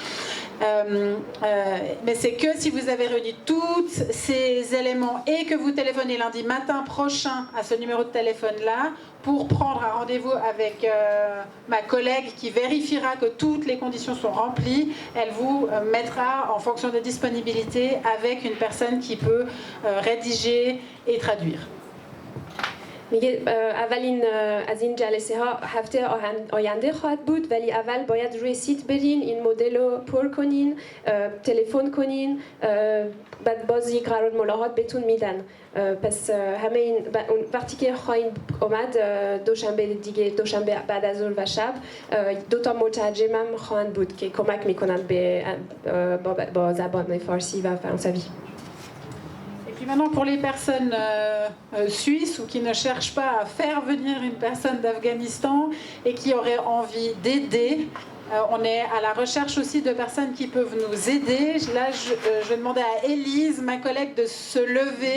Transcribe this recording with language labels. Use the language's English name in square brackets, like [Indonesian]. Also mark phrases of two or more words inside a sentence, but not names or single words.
[French] Mais c'est que si vous avez réuni tous ces éléments et que vous téléphonez lundi matin prochain à ce numéro de téléphone-là pour prendre un rendez-vous avec ma collègue qui vérifiera que toutes les conditions sont remplies, elle vous mettra en fonction des disponibilités avec une personne qui peut rédiger et traduire. [Persian] میگه اولین از این جلسه ها هفته آینده خواهد بود ولی اول باید روی سیت برین این مدل رو پر کنین تلفن کنین بعد باز یک قرار ملاقات بهتون میدن پس همه این وقتی که خواهین اومد دوشنبه بعد از ظهر و شب دو تا مترجم هم خواهند بود که کمک میکنن با زبان فارسی و فرانسوی. [French] Et maintenant, pour les personnes suisses ou qui ne cherchent pas à faire venir une personne d'Afghanistan et qui auraient envie d'aider, on est à la recherche aussi de personnes qui peuvent nous aider. Là, je vais demander à Élise, ma collègue, de se lever.